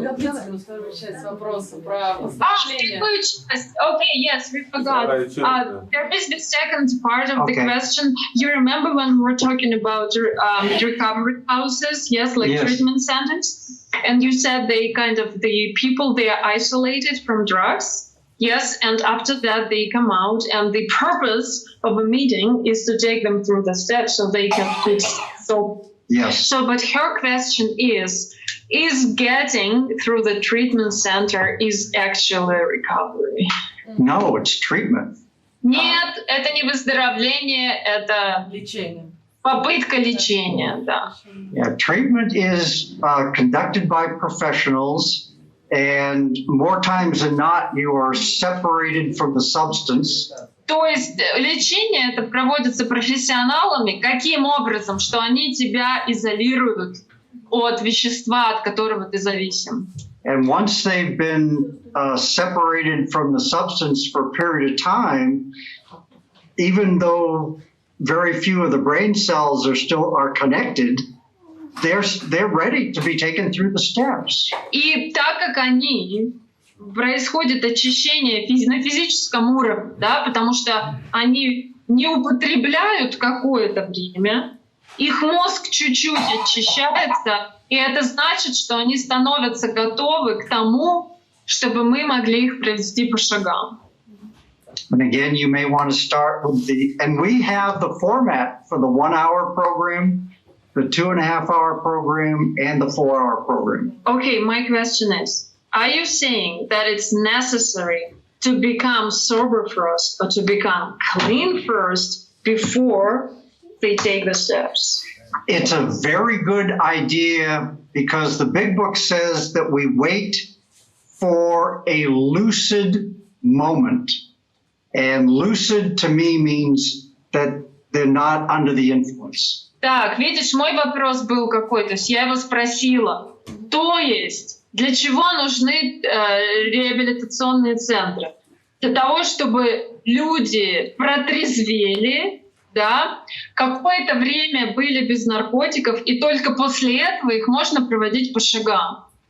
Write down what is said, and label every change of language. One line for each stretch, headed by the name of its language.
Russian: Не ответили на вторую часть вопроса про выступление.
English: Okay, yes, we forgot. There is the second part of the question. You remember when we were talking about recovery houses, yes, treatment centers? And you said the people, they are isolated from drugs? Yes, and after that they come out, and the purpose of a meeting is to take them through the steps so they can fix. Yes. So, but her question is getting through the treatment center is actually recovery? No, it's treatment.
Russian: Нет, это не выздоровление, это Лечение. попытка лечения, да.
English: Yeah, treatment is conducted by professionals, and more times than not, you are separated from the substance.
Russian: То есть лечение это проводится профессионалами. Каким образом? Что они тебя изолируют от вещества, от которого ты зависим.
English: And once they've been separated from the substance for a period of time, even though very few of the brain cells are connected, they're ready to be taken through the steps.
Russian: И так как происходит очищение на физическом уровне, да, потому что они не употребляют какое-то время, их мозг чуть-чуть очищается, и это значит, что они становятся готовы к тому, чтобы мы могли их провести по шагам.
English: And again, you may want to start with and we have the format for the 1 hour program, the 2.5 hour program, and the 4 hour program. Okay, my question is, are you saying that it's necessary to become sober first or to become clean first before they take the steps? It's a very good idea because the big book says that we wait for a lucid moment. And lucid to me means that they're not under the influence.
Russian: Так, видишь, мой вопрос был какой, то есть я его спросила, то есть для чего нужны реабилитационные центры? Для того, чтобы люди протрезвели, да, какое-то время были без наркотиков, и только после этого их можно проводить по шагам.